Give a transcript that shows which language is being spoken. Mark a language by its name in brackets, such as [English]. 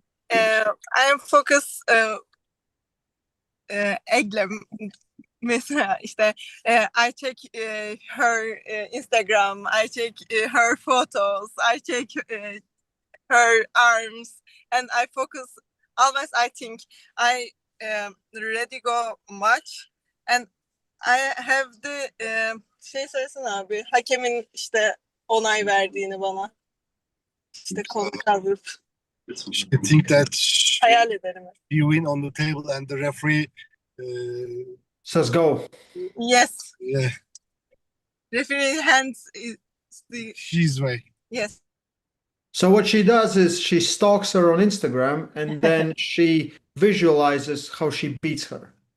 [English] I am focused Egle [Turkish] mesela işte [English] I check her Instagram, I check her photos, I check her arms, and I focus always. I think I ready go match, and I have the [Turkish] şey söylesene abi, hakemin işte onay verdiğini bana, işte kolu kaldırıp [English] I think that [Turkish] hayal ederim. [English] you win on the table and the referee. Says go. Yes, Yeah, referee hands is the his way. yes. So what she does is she stalks her on Instagram and then she visualizes how she beats her.